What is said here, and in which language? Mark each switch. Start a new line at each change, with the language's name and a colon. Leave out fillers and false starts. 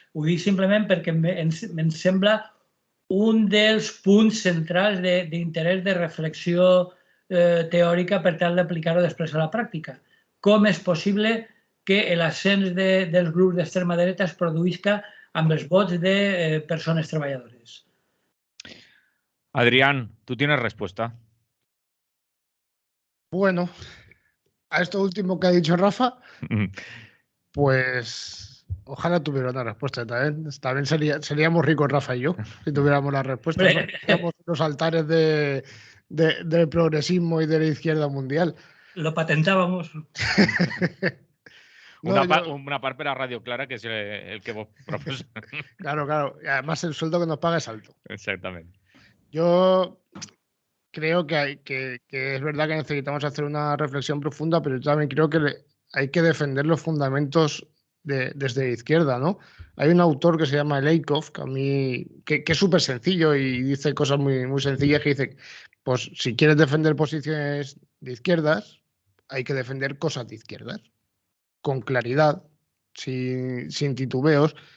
Catalan: Ho dic simplement perquè em sembla un dels punts centrals d'interès de reflexió teòrica per tal d'aplicar-ho després a la pràctica. Com és possible que l'ascens dels grups d'extrema dreta es produïsca amb els vots de persones treballadores.
Spanish: Adrián, ¿tú tienes respuesta? Bueno, a esto último que ha dicho Rafa, pues ojalá tuviera una respuesta también. También seríamos ricos, Rafa y yo, si tuviéramos la respuesta. Seríamos los altares del progresismo y de la izquierda mundial. Lo patentábamos.
Catalan: Una part per a Radio Clara, que és el que vos proposa.
Spanish: Claro. Y además el sueldo que nos paga es alto. Exactamente. Yo creo que es verdad que necesitamos hacer una reflexión profunda, pero yo también creo que hay que defender los fundamentos desde la izquierda, ¿no? Hay un autor que se llama Leikov, que es súper sencillo y dice cosas muy, muy sencillas, que dice, pues si quieres defender posiciones de izquierdas, hay que defender cosas de izquierdas, con claridad, sin titubeos.